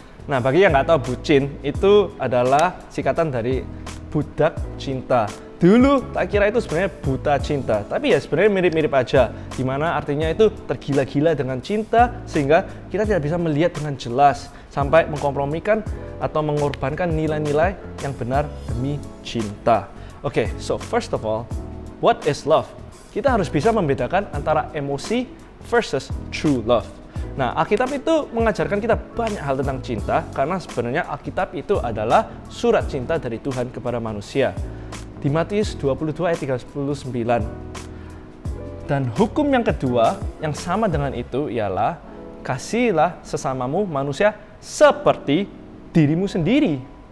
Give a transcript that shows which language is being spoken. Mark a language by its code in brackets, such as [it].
[id] Nah, bagi yang nggak tahu, bucin itu adalah singkatan dari budak cinta. Dulu tak kira itu sebenarnya buta cinta, tapi ya sebenarnya mirip-mirip aja, dimana artinya itu tergila-gila dengan cinta sehingga kita tidak bisa melihat dengan jelas sampai mengkompromikan atau mengorbankan nilai-nilai yang benar demi cinta. [en] Oke, so first of all, what is love? [id] Kita harus bisa membedakan antara emosi versus [en] true love. [id] Nah, Alkitab itu mengajarkan kita banyak hal tentang cinta karena sebenarnya Alkitab itu adalah surat cinta dari Tuhan kepada manusia. Di Matius 22 ayat 39. Dan hukum yang kedua yang sama dengan itu ialah kasihilah sesamamu manusia seperti dirimu sendiri.